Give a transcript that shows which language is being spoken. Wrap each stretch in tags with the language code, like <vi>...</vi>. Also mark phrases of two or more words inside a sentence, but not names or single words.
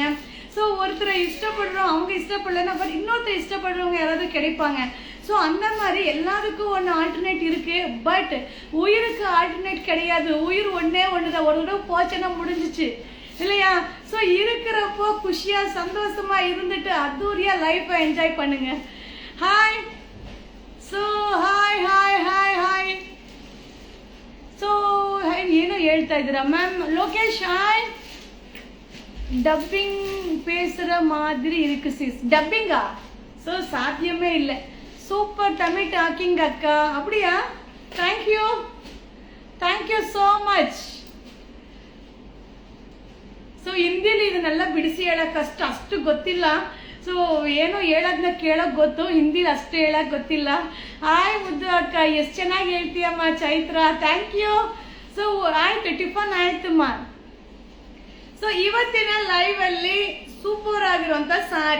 <ta>ஸோ ஒருத்தரை இஷ்டப்படுறோம், அவங்க இஷ்டப்படலைன்னா பட் இன்னொருத்தர் இஷ்டப்படுறவங்க யாராவது கிடைப்பாங்க. ஸோ அந்த மாதிரி எல்லாருக்கும் ஒன்று ஆல்டர்னேட் இருக்குது. பட் உயிருக்கு ஆல்டர்னேட் கிடையாது. உயிர் ஒன்றே ஒன்று தான். ஒரு தடவை போச்சுன்னா முடிஞ்சிச்சு இல்லையா? ஸோ இருக்கிறப்போ குஷியாக சந்தோஷமாக இருந்துட்டு அத்தூரியாக லைஃப்பை என்ஜாய் பண்ணுங்க.</ta> <en>Hi. So hi hi hi hi.</en> <kn>ಸೊ ಏನೋ ಹೇಳ್ತಾ ಇದ್ದೀರಾ ಮ್ಯಾಮ್. ಲೋಕೇಶ್ ಹಾಯ್.</kn> <ta>டப்பிங் பேசுகிற மாதிரி இருக்கு சிஸ். டப்பிங்கா? ஸோ சாத்தியமே இல்லை.</ta> <en>super Tamil talking</en> <ta>அக்கா. அப்படியா?</ta> <en>thank you so much.</en> <kn>ಹಿಂದಿಲಿ ಇದನ್ನೆಲ್ಲ ಬಿಡಿಸಿ ಹೇಳಕ್ ಅಷ್ಟು ಗೊತ್ತಿಲ್ಲ. ಸೊ ಏನೋ ಹೇಳೋದನ್ನ ಕೇಳೋಕೆ ಗೊತ್ತು, ಹಿಂದಿಲಿ ಅಷ್ಟು ಹೇಳಕ್ ಗೊತ್ತಿಲ್ಲ. ಹಾಯ್ ಮುದ್ದು ಅಕ್ಕ, ಎಷ್ಟು ಚೆನ್ನಾಗಿ ಹೇಳ್ತೀಯಮ್ಮ ಚೈತ್ರ,</kn> <en>thank you.</en> <kn>ಸೊ ಆಯ್ತು, ಟಿಫನ್ ಆಯ್ತಮ್ಮ. ಸೊ ಇವತ್ತಿನ ಲೈವ್ ಅಲ್ಲಿ ಸೂಪರ್ ಆಗಿರುವಂತ ಸಾರಿ.</kn>